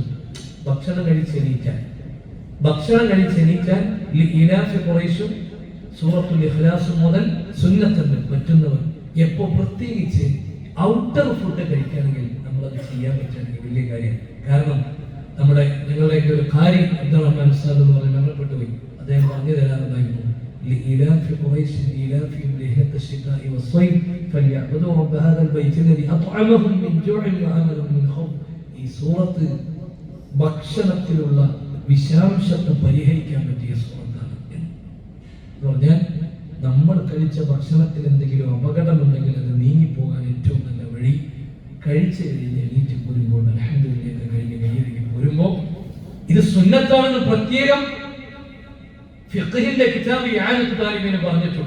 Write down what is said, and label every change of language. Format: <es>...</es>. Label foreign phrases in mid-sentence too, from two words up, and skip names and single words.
<ml>ഭക്ഷണം കഴിച്ചെണീറ്റാൽ</ml> <ar>لإيلاف قريش</ar> <ml>സൂറത്തുൽ ഇഖ്ലാസ് മുതൽ സുന്നത്തുണ്ട് പറ്റുന്നവർ. എപ്പോ പ്രത്യേകിച്ച്</ml> <en>outer food</en> <ml>കഴിക്കുകയാണെങ്കിൽ നമ്മളത് ചെയ്യാൻ പറ്റുകയാണെങ്കിൽ വലിയ കാര്യം. കാരണം ഞങ്ങളുടെയൊക്കെ ഒരു കാര്യം അബ്ദുറഹ്മാൻ ഉസ്താദ് എന്ന് പറഞ്ഞ് മരണപ്പെട്ടു പോയി. അദ്ദേഹം പറഞ്ഞു തരാറുണ്ടായിരുന്നു,</ml> <ar>لإيلاف قريش إيلافهم رحلة الشتاء والصيف فليعبدوا رب هذا البيت الذي أطعمهم من جوع وآمنهم من خوف.</ar> <ml>ഈ സൂറത്ത് ഭക്ഷണത്തിലുള്ള വിഷാംശത്തെ പരിഹരിക്കാൻ പറ്റിയ സൂറത്താണ് എന്ന് പറഞ്ഞാൽ, നമ്മൾ കഴിച്ച ഭക്ഷണത്തിൽ എന്തെങ്കിലും അപകടമുണ്ടെങ്കിൽ അത് നീങ്ങിപ്പോകാൻ ഏറ്റവും നല്ല വഴി കഴിച്ച് കഴിഞ്ഞ് എണീറ്റ് പോരുമ്പോൾ അൽഹംദുലില്ലാഹ് കഴിഞ്ഞ് കൈയ്യടിക്ക് പോരുമ്പോൾ, ഇത് സുന്നത്താണെന്ന് പ്രത്യേകം ഫിഖ്ഹിന്റെ കിതാബ് ഇആനത്തുൽ താലിബീൻ പറഞ്ഞിട്ടുണ്ട്.</ml>